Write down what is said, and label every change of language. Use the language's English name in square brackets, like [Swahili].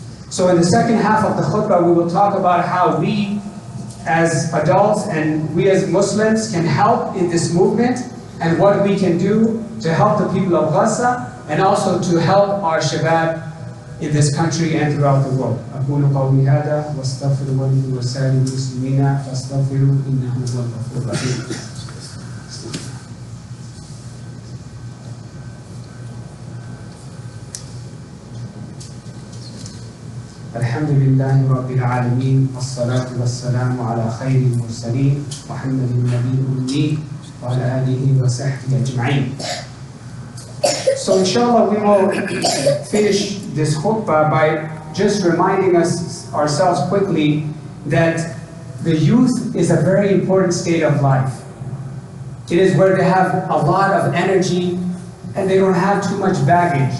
[English] So in the second half of the khutbah, we will talk about how we as adults and we as Muslims can help in this movement, and what we can do to help the people of Gaza, and also to help our shabab in this country and throughout the world. [Arabic] أقول قولي هذا واستغفر الله لي ولسائر المسلمين فاستغفروه إنه هو الغفور الرحيم. الحمد لله رب العالمين والصلاة والسلام على خير المرسلين محمد النبي الأمي وعلى آله وصحبه أجمعين. [English] So inshallah we will finish this khutbah by just reminding ourselves quickly that the youth is a very important state of life. It is where they have a lot of energy, and they don't have too much baggage.